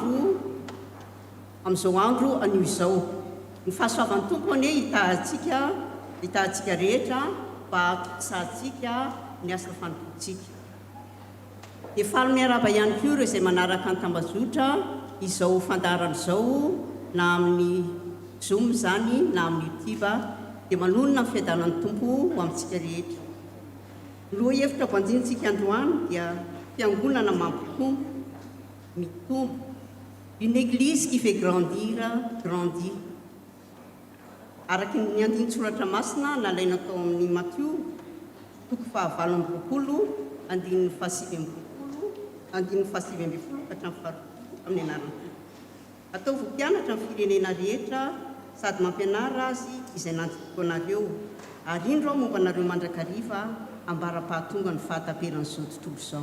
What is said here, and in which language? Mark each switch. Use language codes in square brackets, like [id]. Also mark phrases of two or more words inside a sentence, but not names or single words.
[mg] andro anio izao ny fahasoavan'ny tompo ane hitahantsika rehetra mba hatokisantsika ny asa fanotontsika dia faly miaraba ihany koa ireo izay manaraka ny tambazotra izao fandarana izao na amin'ny Zoom zany na amin'ny YouTube dia manonona ny fiadanan'ny tompo ho amintsika rehetra. Loha hevitra voanjintsika androany dia fiangonana mampitombo mitombo [fr] une église qui fait grandir grandit. [mg] Araky ny andinin-tsoratra masina nalaina tao amin'ny Matthieu 7:20 andininy 7:20 andininy 7:20 ka hatramin'ny 7 amin'ny anarana. Ataovy mpianatra amin'ny firenena rehetra sady mampianara azy izay nanjiko anareo ary indro aho momba anareo mandrakariva ambara-pahatonga ny fahataperan'izao tontolo izao.